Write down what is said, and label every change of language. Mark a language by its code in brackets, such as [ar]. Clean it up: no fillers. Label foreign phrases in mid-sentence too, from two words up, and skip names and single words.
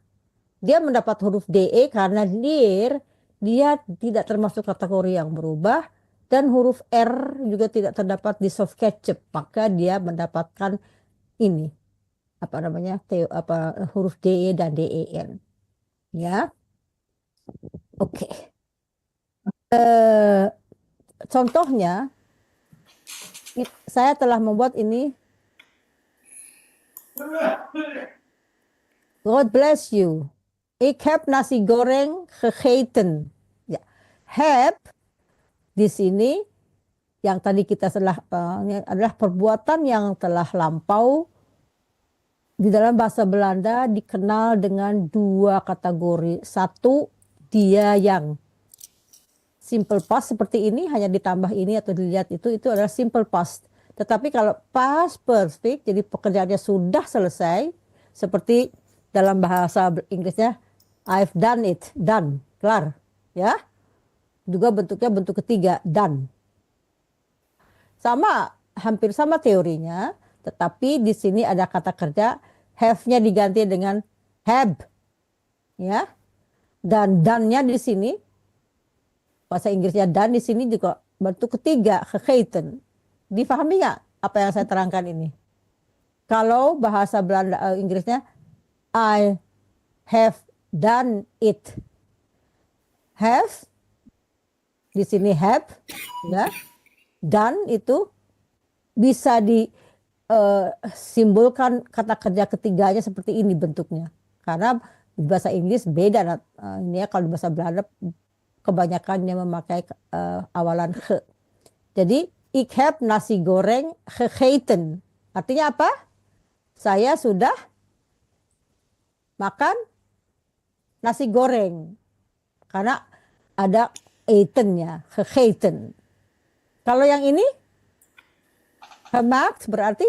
[id] Dia mendapat huruf DE karena lir dia tidak termasuk kategori yang berubah, dan huruf R juga tidak terdapat di soft ketchup, maka dia mendapatkan ini. Apa namanya? Huruf DE dan DEN. Ya. Oke. Contohnya saya telah membuat ini. [en] God bless you. [nl] Ik heb nasi goreng gegeten. [id] Ya. Heb di sini yang tadi kita adalah perbuatan yang telah lampau. Di dalam bahasa Belanda dikenal dengan 2 kategori. 1, dia yang [en] simple past [id] seperti ini, hanya ditambah ini atau dilihat itu adalah [en] simple past. [id] Tetapi kalau [en] past perfect, [id] jadi pekerjaannya sudah selesai, seperti dalam bahasa Inggrisnya, [en] I've done it, done, [id] kelar, ya. Juga bentuknya bentuk ketiga, done. Sama, hampir sama teorinya, tetapi di sini ada kata kerja, have-nya diganti dengan have, ya. Dan done-nya di sini, bahasa Inggrisnya done di sini juga bentuk ketiga, gegeten. Difahami nggak apa yang saya terangkan ini? Kalau bahasa Belanda Inggrisnya, [en] I have done it. [id] Have, di sini have, ya. Done itu bisa disimbolkan kata kerja ketiganya seperti ini bentuknya. Karena di bahasa Inggris beda. Ini ya, kalau di bahasa Belanda kebanyakannya memakai awalan ge. Jadi, [nl] ik heb nasi goreng gegeten. [id] Artinya apa? Saya sudah makan nasi goreng. Karena ada etennya, gegeten. Kalau yang ini, gemaakt berarti